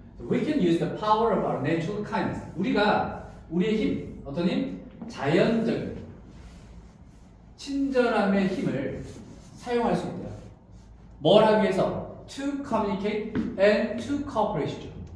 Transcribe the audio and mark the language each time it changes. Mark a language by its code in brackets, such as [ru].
[en] We can use the power of our natural kindness. [ko] 우리가 우리의 힘, 어떤 힘? 자연적인 친절함의 힘을 사용할 수 있대요. 뭘 하기 위해서? [en] To communicate and to cooperate.